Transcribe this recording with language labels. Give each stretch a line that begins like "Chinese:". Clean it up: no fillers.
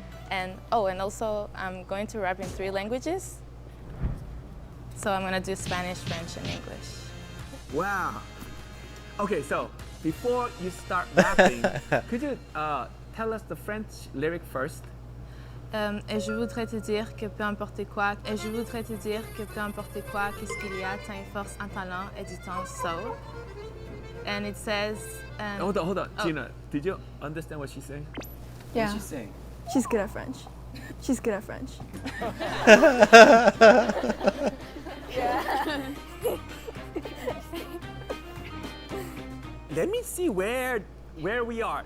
English: And also I'm going to rap in 3 languages. So I'm gonna do Spanish, French, and English. Wow. Okay, so before you start rapping, could you tell us the French lyric first?
French: Et je voudrais te dire que peu importe quoi, qu'est-ce qu'il y a, t'as une force, un talent et du temps, so.
English: And it says... Hold on. Oh. Gina, did you understand what she's saying? Yeah. What's she saying? She's good at French. She's good at French. Let me see where we are.